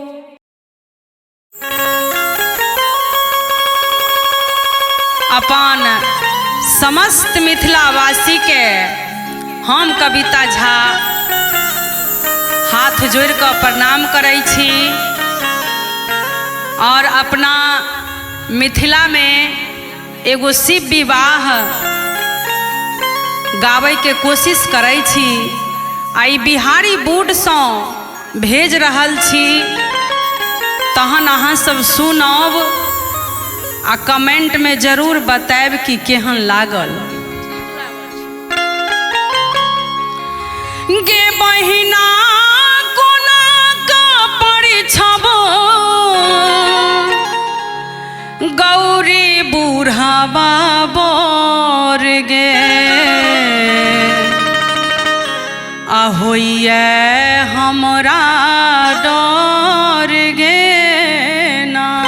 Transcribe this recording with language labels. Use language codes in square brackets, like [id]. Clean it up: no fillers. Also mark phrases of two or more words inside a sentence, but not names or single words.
[mai] अपन समस्त मिथिलावासी के हम कविता झा हाथ जोड़ कऽ प्रणाम करै छी और अपना मिथिला में एगो शिव विवाह गाबै के कोशिश करै छी। आई बिहारी बोर्ड सँ भेज रहल छी, तहन अहाँ सब सुनब आ कमेंट में जरूर बताएब कि केहन लागल। गे बहिना कोना का परिछबो गौरी बूढ़ावा बर गे आहोइए हमरा डर गे ना।